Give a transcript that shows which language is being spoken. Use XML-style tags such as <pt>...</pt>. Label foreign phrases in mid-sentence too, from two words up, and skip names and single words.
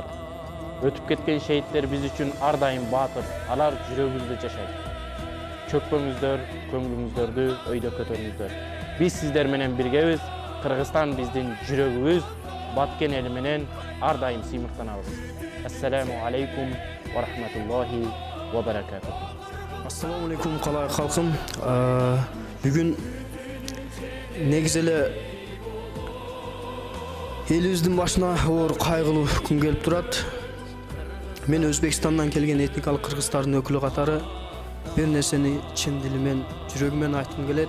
<ky>Өтүп кеткен шейиттер биз үчүн ар дайым баатыр. Алар жүрөгүбүздө жашайт. Чөкпөңүздөр, көңүлүңүздөрдү өйдө көтөрүңүздөр. Биз сиздер менен биргебиз. Кыргызстан биздин жүрөгүбүз. Баткен эли менен ар дайым сыймыктанабыз.</ky> <ar>السلام عليكم ورحمة الله وبركاته. السلام عليكم</ar> <kk>қалай халқым.</kk> <ky>Бүгін негіз эле элибиздин башына оор кайгылуу күн келип турат. Мен Өзбекстандан келген этникалык кыргыздардын өкүлү катары бир нерсени чын дилимен, жүрөгүмөн айткым келет.</ky>